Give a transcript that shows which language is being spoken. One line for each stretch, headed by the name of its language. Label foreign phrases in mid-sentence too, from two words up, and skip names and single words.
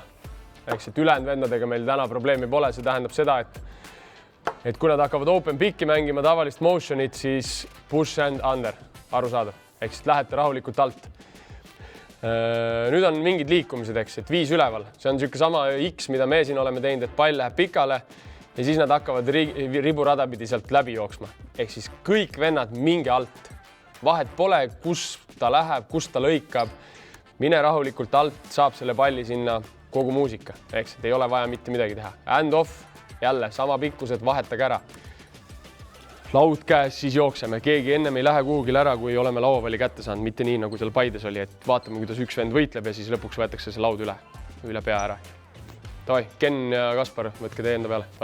Estonian: Ehk siis, et ülejäänud vendadega meil täna probleemi pole, see tähendab seda, et kui nad hakkavad
English: open picki
Estonian: mängima tavalist motionit, siis
English: push and under,
Estonian: arusaadav. Ehk siis lähete rahulikult alt. Nüüd on mingid liikumised, eks, et 5 üleval. See on niisugune sama X, mida me siin oleme teinud, et pall läheb pikale ja siis nad hakkavad riburada pidi sealt läbi jooksma. Ehk siis kõik vennad minge alt. Vahet pole, kus ta läheb, kus ta lõikab. Mine rahulikult alt, saab selle palli sinna kogu muusika. Ehk siis ei ole vaja mitte midagi teha.
English: Hand off,
Estonian: jälle sama pikkused, vahetage ära. Laud käes, siis jookseme. Keegi ennem ei lähe kuhugil ära, kui oleme lauavalli kätte saanud. Mitte nii, nagu seal Paides oli, et vaatame, kuidas üks vend võitleb ja siis lõpuks võetakse see laud üle pea ära. Tavai, Ken ja Kaspar, võtke teie enda peale.